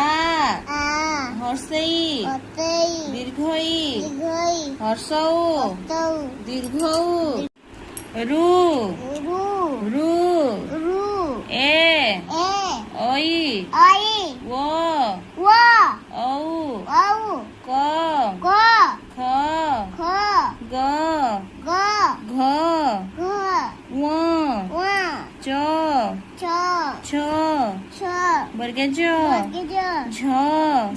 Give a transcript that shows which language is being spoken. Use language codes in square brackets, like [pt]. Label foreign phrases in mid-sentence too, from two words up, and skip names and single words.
[as] আ হর্ষই অতই দীর্ঘই দীর্ঘই হর্ষৌ অতৌ দীর্ঘৌ রু রু রু রু এ এ ওই আই ও ওয়া ঔ আউ ক ক খ খ গ গ ঘ ঘ ঙ ওয়া চ চ ছ ছ বর্গে জ গিজ ঝ ঝ